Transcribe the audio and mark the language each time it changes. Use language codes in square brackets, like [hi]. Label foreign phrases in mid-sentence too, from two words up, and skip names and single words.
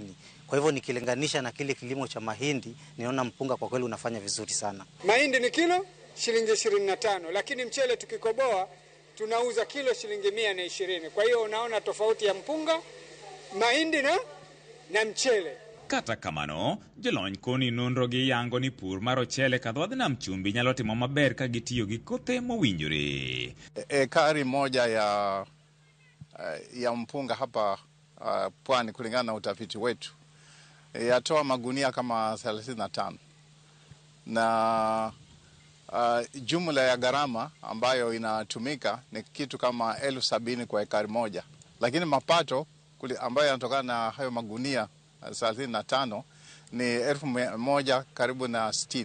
[sw] Kwa hivyo nikilinganisha na kile kilimo cha mahindi, ninaona mpunga kwa kweli unafanya vizuri sana. Mahindi ni kilo shilingi 25, lakini mchele tukikoboa tunauza kilo shilingi 120. Kwa hiyo unaona tofauti ya mpunga, mahindi na mchele. [luo] Kata kamano, jolony koni nonro gi yango ni pur mar ochele kadhodh nam chumbi nyalo timo maber ka gitiyo gi kothe mowinjore. [sw] Ekari moja ya mpunga hapa Pwani, kulingana na utafiti wetu, yatoa magunia kama 35, na jumla ya gharama ambayo inatumika ni kitu kama 70,000 kwa ekari moja, lakini mapato ambayo yanatokana na hayo magunia 35 ni 1,100 karibu na 60.